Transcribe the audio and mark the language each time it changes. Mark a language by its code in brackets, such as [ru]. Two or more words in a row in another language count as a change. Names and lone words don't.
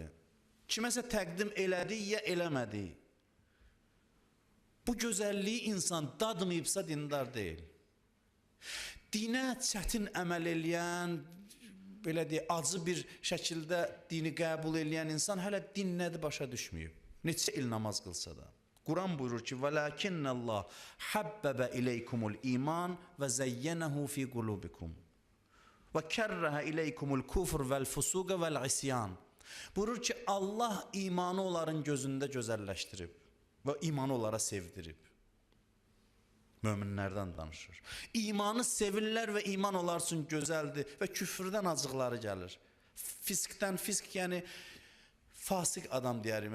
[az] Kiməsə təqdim elədi ya eləmədi. Bu gözəlliyi insan dadmayıbsa dindar deyil. Dinə çətin əməl eləyən, belə deyək, acı bir şəkildə dini qəbul eləyən insan hələ din nədir başa düşməyib. Neçə il namaz qılsa da. Quran buyurur ki, [ar] وَلَكِنَّ اللّٰهِ حَبَّبَ إِلَيْكُمُ الْإِيمَانِ وَزَيَّنَهُ فِي قُلُوبِكُمْ وَكَرَّهَ إِلَيْكُمُ الْكُفْرِ وَالْفُسُوقَ وَالْعِسْيَانِ [az] Buyurur ki, Allah imanı onların gözündə gözəlləşdirib və imanı onlara sevdirib. Möminlərdən danışır. İmanı sevirlər və iman onlar üçün gözəldir və küfrdən acıqları gəlir. Fiskdən, fisk yəni fasik adam deyərik.